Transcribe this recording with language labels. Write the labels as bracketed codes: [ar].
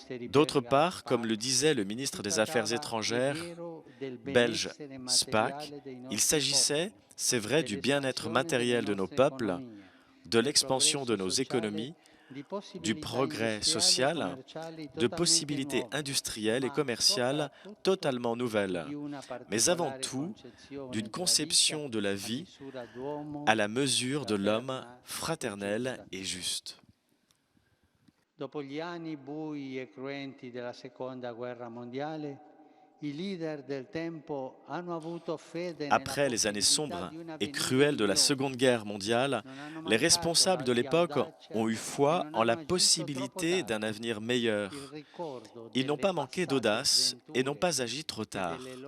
[fr] D'autre part, comme le disait le ministre des Affaires étrangères belge Spaak, il s'agissait, c'est vrai, du bien-être matériel de nos peuples, de l'expansion de nos économies, du progrès social, de possibilités industrielles et commerciales totalement nouvelles, mais avant tout d'une conception de la vie à la mesure de l'homme fraternel et juste. [it] Dopo gli anni bui e cruenti della Seconda Guerra mondiale, i leader del tempo hanno avuto fede nella [fr] Après les années sombres et cruelles de la Seconde Guerre mondiale, les responsables de l'époque ont eu foi en la possibilité d'un avenir meilleur. Ils n'ont pas manqué d'audace et n'ont pas agi trop tard.